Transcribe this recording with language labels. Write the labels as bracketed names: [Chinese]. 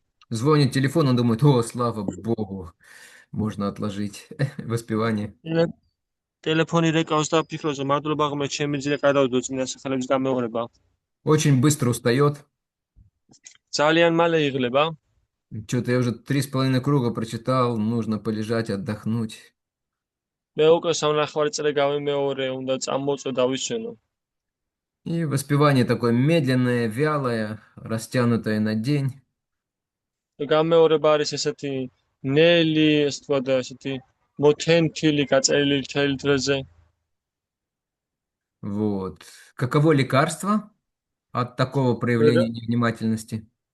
[Russian] Звонит телефон, он думает: о, слава Богу, можно отложить воспевание. [Georgian] Телефони რეკავს და ფიქრობს, რომ მადლობა ღმერთს, შემიძლია გადავდო წმინდა სახელების გამეორება. [Russian] Очень быстро устает. [Georgian] ძალიან მალე იღლება. [Russian] Что-то я уже 3,5 круга прочитал, нужно полежать, отдохнуть. [Georgian] მე უკვე სამნახევარი წელი გავიმეორე, უნდა წამოწვე დავისვენო. [Russian] И воспевание такое медленное, вялое, растянутое на день. [Georgian] გამეორება არის ესეთი ნელი, ესე ვთქვათ, ესეთი მოთენთილი, გაწერილი მთელი დღეზე. [Russian] Вот. Каково лекарство от такого проявления невнимательности?